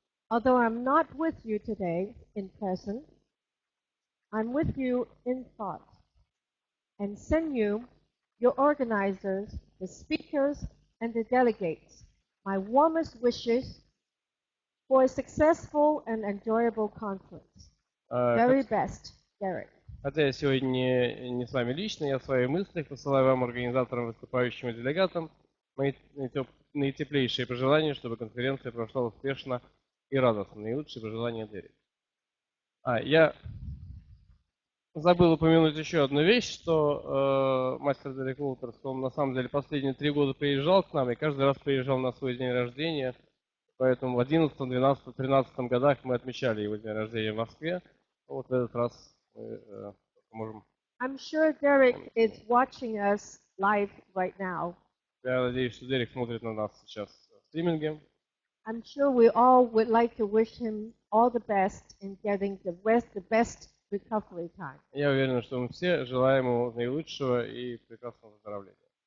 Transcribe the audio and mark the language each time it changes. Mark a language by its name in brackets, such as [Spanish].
[English] Although I'm not with you today in person, I'm with you in thought, and send you, your organizers, the speakers, and the delegates, my warmest wishes for a successful and enjoyable conference. Very best, Derek. [Russian] Хотя я сегодня не с вами лично, я в своих мыслях посылаю вам, организаторам, выступающим и делегатам, мои наитеплейшие пожелания, чтобы конференция прошла успешно и радостно. Наилучшие пожелания, Дерек. Я забыл упомянуть еще одну вещь, что мастер Дерек Уолтерс, он на самом деле последние 3 года приезжал к нам, и каждый раз приезжал на свой день рождения. Поэтому в 11, 12, 13 годах мы отмечали его день рождения в Москве. Вот в этот раз мы можем... [English] I'm sure Derek is watching us live right now. [Russian] Я надеюсь, что Дерек смотрит на нас сейчас в стриминге. [English] I'm sure we all would like to wish him all the best in getting the best recovery time. [Russian] Я уверен, что мы все желаем ему наилучшего и прекрасного выздоровления.